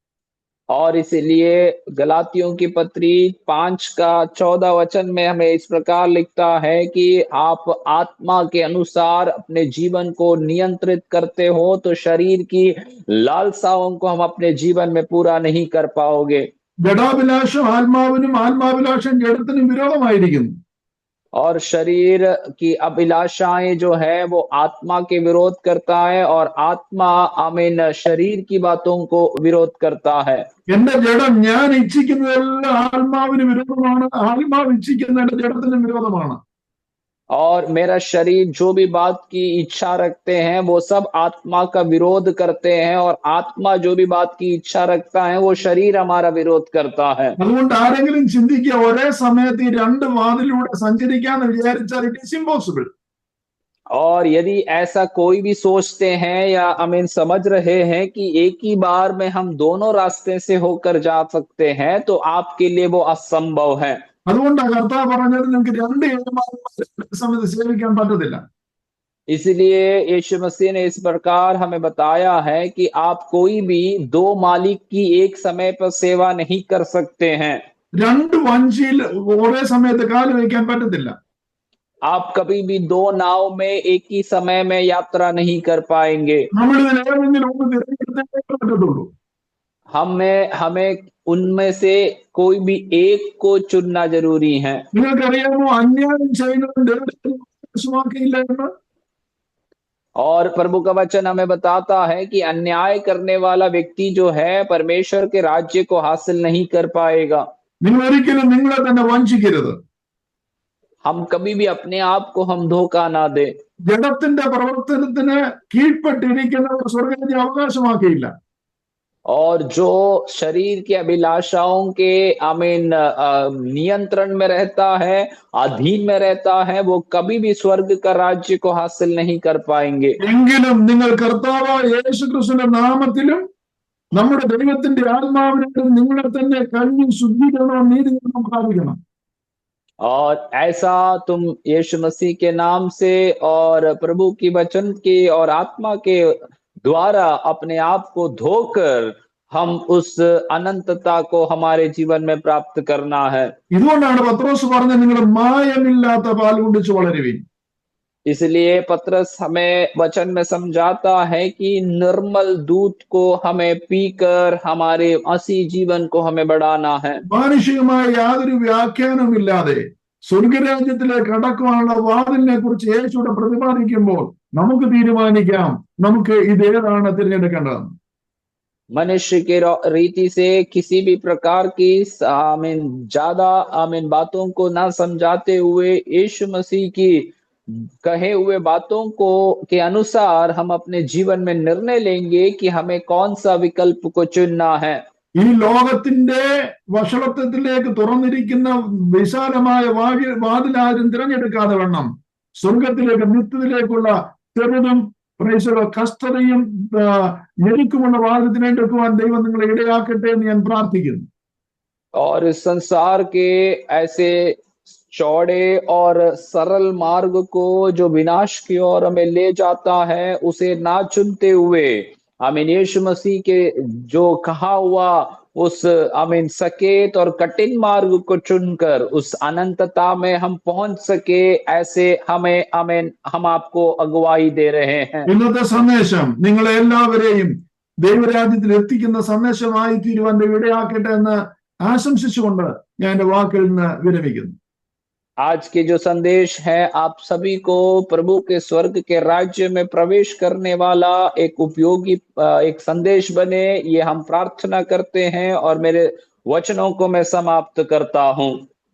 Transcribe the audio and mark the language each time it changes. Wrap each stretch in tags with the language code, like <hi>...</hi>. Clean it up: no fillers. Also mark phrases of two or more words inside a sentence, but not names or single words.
<hi>और इसलिए गलातियों की पत्री 5:14 वचन में हमें इस प्रकार लिखता है कि आप आत्मा के अनुसार अपने जीवन को नियंत्रित करते हो तो शरीर की लालसाओं को हम अपने जीवन में पूरा नहीं कर पाओगे।</hi> <ml>ജഡാഭിലാഷം ആത്മാവിനും ആത്മാഭിലാഷം ജഡത്തിനും വിരോധമായിരിക്കുന്നു.</ml> <hi>और शरीर की अभिलाषाएं जो है वो आत्मा के विरोध करता है और आत्मा आमीन शरीर की बातों को विरोध करता है।</hi> <ml>എന്റെ ജഡം ഞാൻ ഇച്ഛിക്കുന്നതെല്ലാം ആത്മാവിന് വിരോധമാണ്, ആത്മാവ് ഇച്ഛിക്കുന്ന എന്റെ ജഡത്തിന് വിരോധമാണ്.</ml> <hi>और मेरा शरीर जो भी बात की इच्छा रखते हैं वो सब आत्मा का विरोध करते हैं और आत्मा जो भी बात की इच्छा रखता है वो शरीर हमारा विरोध करता है।</hi> <ml>അതുകൊണ്ട് ആരെങ്കിലും ചിന്തിക്കുക ഒരേ സമയത്ത് ഈ രണ്ട് വാതിലൂടെ സഞ്ചരിക്കാന്ന് വിചാരിച്ചാൽ</ml> <en>it is impossible.</en> <hi>और यदि ऐसा कोई भी सोचते हैं या आमीन समझ रहे हैं कि एक ही बार में हम दोनों रास्ते से होकर जा सकते हैं तो आपके लिए वो असंभव है।</hi> <ml>അതുകൊണ്ടാണ് കർത്താവ് പറഞ്ഞത് നിങ്ങൾക്ക് രണ്ട് യജമാനന്മാരെ സമയത്ത് സേവിക്കാൻ പറ്റത്തില്ല.</ml> <hi>इसलिए यीशु मसीह ने इस प्रकार हमें बताया है कि आप कोई भी दो मालिक की एक समय पर सेवा नहीं कर सकते हैं।</hi> <ml>രണ്ട് വഞ്ചിയിൽ ഒരേ സമയത്ത് കാല് വയ്ക്കാൻ പറ്റത്തില്ല.</ml> <hi>आप कभी भी दो नाव में एक ही समय में यात्रा नहीं कर पाएंगे।</hi> <ml>നമ്മൾ ഇതിൽ ഏതെങ്കിലും ഒന്ന് തിരഞ്ഞെടുത്തേ പറ്റത്തുള്ളൂ.</ml> <hi>हमें उनमें से कोई भी एक को चुनना जरूरी है।</hi> <ml>നിങ്ങൾക്കറിയാമോ അന്യായം ചെയ്യുന്നവൻ ദൈവത്തെ വിശ്വാസമാക്കിയില്ല എന്ന്?</ml> <hi>और प्रभु का वचन हमें बताता है कि अन्याय करने वाला व्यक्ति जो है परमेश्वर के राज्य को हासिल नहीं कर पाएगा।</hi> <ml>നിങ്ങൾ ഒരിക്കലും നിങ്ങളെ തന്നെ വഞ്ചിക്കരുത്.</ml> <hi>हम कभी भी अपने आप को हम धोखा ना दे।</hi> <ml>ജഡത്തിന്റെ പ്രവർത്തനത്തിന് കീഴ്പ്പെട്ടിരിക്കുന്നവർ സ്വർഗ്ഗരാജ്യം അവകാശമാക്കിയില്ല.</ml> <hi>और जो शरीर की अभिलाषाओं के आमीन नियंत्रण में रहता है, अधीन में रहता है, वो कभी भी स्वर्ग का राज्य को हासिल नहीं कर पाएंगे।</hi> <ml>എങ്കിലും നിങ്ങൾ കർത്താവായ യേശുക്രിസ്തുവിന്റെ നാമത്തിലും നമ്മുടെ ദൈവത്തിന്റെ ആത്മാവിനാലും നിങ്ങളെ തന്നെ കഴുകി ശുദ്ധീകരണവും നീതീകരണവും പ്രാപിക്കണം.</ml> <hi>और ऐसा तुम यीशु मसीह के नाम से और प्रभु की वचन के और आत्मा के द्वारा अपने आप को धोकर हम उस अनंतता को हमारे जीवन में प्राप्त करना है।</hi> <ml>ഇതുകൊണ്ടാണ് പത്രോസ് പറഞ്ഞത് നിങ്ങൾ മായമില്ലാത്ത പാൽ കുടിച്ച് വളരുവിൻ.</ml> <hi>इसलिए पतरस हमें वचन में समझाता है कि निर्मल दूध को हमें पीकर हमारे मसीह जीवन को हमें बढ़ाना है।</hi> <ml>മാനുഷികമായ യാതൊരു വ്യാഖ്യാനവുമില്ലാതെ സ്വർഗരാജ്യത്തിലേക്ക് കടക്കുവാനുള്ള വാതിലിനെ കുറിച്ച് യേശുവിടെ പ്രതിപാദിക്കുമ്പോൾ നമുക്ക് തീരുമാനിക്കാം നമുക്ക് ഇതേതാണ് തിരഞ്ഞെടുക്കേണ്ടത്.</ml> <hi>मनुष्य के रीति से किसी भी प्रकार की आमीन ज्यादा आमीन बातों को ना समझाते हुए यीशु मसीह की कहे हुए बातों को के अनुसार हम अपने जीवन में निर्णय लेंगे कि हमें कौन सा विकल्प को चुनना है।</hi> <ml>ഈ ലോകത്തിന്റെ വഷളത്വത്തിലേക്ക് തുറന്നിരിക്കുന്ന വിശാലമായ വാതിലാരും തിരഞ്ഞെടുക്കാതെ വണ്ണം സ്വർഗത്തിലേക്ക് നിത്യത്തിലേക്കുള്ള ചെറുതും കഷ്ടതയും ഞെരുക്കുമുള്ള വാതിൽ തിരഞ്ഞെടുക്കുവാൻ ദൈവം നിങ്ങളെ ഇടയാക്കട്ടെ എന്ന് ഞാൻ പ്രാർത്ഥിക്കുന്നു.</ml> <hi>और इस संसार के ऐसे चौड़े और सरल मार्ग को जो विनाश की ओर हमें ले जाता है उसे ना चुनते हुए आमीन यीशु मसीह के जो कहा हुआ उस आमीन सकेत और कठिन मार्ग को चुनकर उस अनंतता में हम पहुंच सके, ऐसे हमें आमीन हम आपको अगुवाई दे रहे हैं।</hi> <ml>ഇന്നത്തെ സന്ദേശം നിങ്ങളെ എല്ലാവരെയും ദൈവരാജ്യത്തിൽ എത്തിക്കുന്ന സന്ദേശമായി തീരുവാൻ ഇടയാക്കട്ടെ എന്ന് ആശംസിച്ചുകൊണ്ട് ഞാൻ എന്റെ വാക്കിൽ നിന്ന് വിരമിക്കുന്നു.</ml> <hi>आज के जो संदेश है आप सभी को प्रभु के स्वर्ग के राज्य में प्रवेश करने वाला एक उपयोगी एक संदेश बने, ये हम प्रार्थना करते हैं और मेरे वचनों को मैं समाप्त करता हूं।</hi>